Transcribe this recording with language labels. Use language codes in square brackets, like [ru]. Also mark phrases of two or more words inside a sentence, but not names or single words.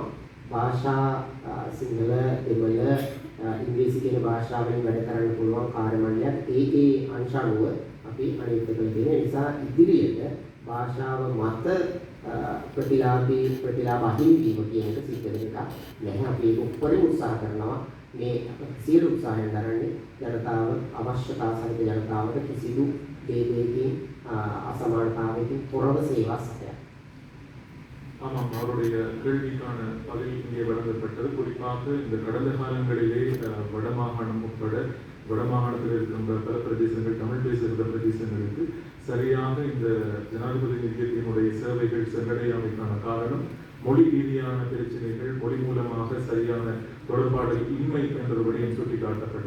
[si] භාෂා සිංහල, දෙමළ, ඉංග්‍රීසි කියන භාෂාවෙන් වැඩ කරන්න පුළුවන් කාර්ය මණ්ඩලයක් ඒකේ අංශ අනුව අපි අනිත් එක තියෙන නිසා ඉදිරියට භාෂාව මත ප්‍රතිලාභ අහිමිවීම කියන එක සිද්ධ වෙන එක නැහැ. අපි ඒක උපරිම උත්සාහ කරනවා. මේ සියලු උත්සාහයන් දරන්නේ ජනතාව අවශ්‍යතා සහිත ජනතාවට කිසිදු ભેදයකින් අසමානතාවයකින් තොරව සේවා සපයන. [ta] ஆமாம், அவருடைய கேள்விக்கான பதில் இங்கே வழங்கப்பட்டது. குறிப்பாக இந்த கடந்த காலங்களிலே வடமாகாணம் உட்பட வடமாகாணத்தில் இருக்கின்ற பல பிரதேசங்கள், தமிழ் பேசுகின்ற பிரதேசங்களுக்கு சரியாக இந்த ஜனாதிபதி நிதியத்தினுடைய சேவைகள் சென்றடையாமைக்கான காரணம் மொழி ரீதியான பிரச்சனைகள், மொழி மூலமாக சரியான தொடர்பாடல் இன்மை என்ற விடயம் சுட்டிக்காட்டப்பட்டது.